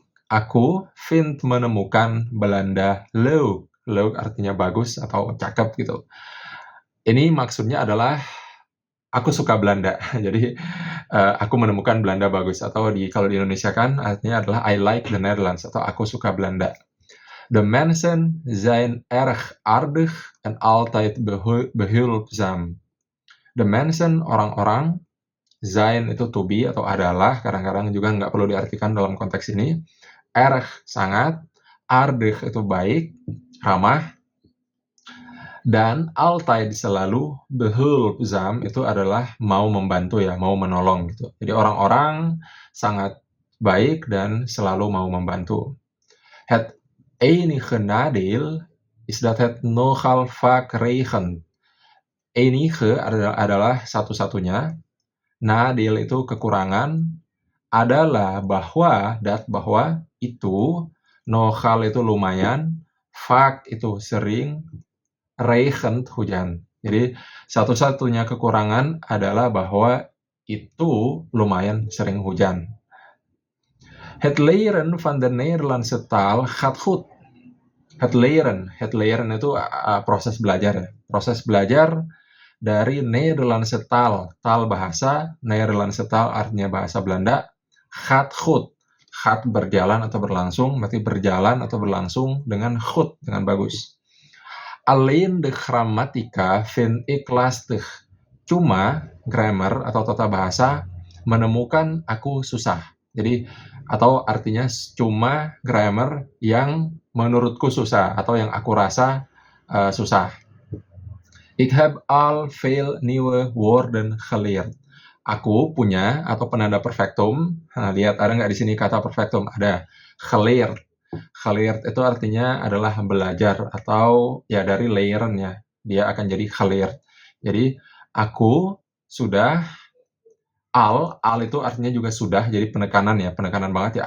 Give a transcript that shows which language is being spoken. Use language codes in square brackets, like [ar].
[id] Aku vind menemukan Belanda leuk. Leuk artinya bagus atau cakep gitu. Ini maksudnya adalah aku suka Belanda. Jadi aku menemukan Belanda bagus, atau kalau di Indonesia kan artinya adalah I like the Netherlands atau aku suka Belanda. [nl] De mensen zijn erg aardig en altijd behulpzaam. De mensen, [id] orang-orang, zijn itu to be atau adalah, kadang-kadang juga nggak perlu diartikan dalam konteks ini. Erg, sangat. Aardig itu baik, ramah. Dan altijd, selalu. Behulpzaam itu adalah mau membantu ya, mau menolong gitu. Jadi orang-orang sangat baik dan selalu mau membantu. [nl] Het enige nadeel is dat het nogal vaak regent. [id] Enige adalah satu-satunya. Nadeel itu kekurangan, adalah bahwa itu, nogal itu lumayan, vaak itu sering, regent hujan. Jadi satu-satunya kekurangan adalah bahwa itu lumayan sering hujan. [nl] Het leren van de Nederlandse taal gaat goed. Het leren [id] itu proses belajar ya. Proses belajar dari [nl] Nederlandse taal [id] bahasa, Nederlandse taal artinya bahasa Belanda, [nl] gaat goed. [id] Gaat berjalan atau berlangsung, berarti berjalan atau berlangsung dengan goed, dengan bagus. [nl] Alleen de grammatica vind ik lastig. [id] Cuma grammar atau tata bahasa menemukan aku susah. Jadi atau artinya cuma grammar yang menurutku susah atau yang aku rasa susah. [nl] Ik heb al veel nieuwe woorden geleerd. [id] Aku punya atau penanda perfectum. Nah, lihat ada nggak di sini kata perfectum? Ada. Geleerd. Geleerd itu artinya adalah belajar atau ya dari leren ya. Dia akan jadi geleerd. Jadi aku sudah al itu artinya juga sudah, jadi penekanan ya, penekanan banget ya.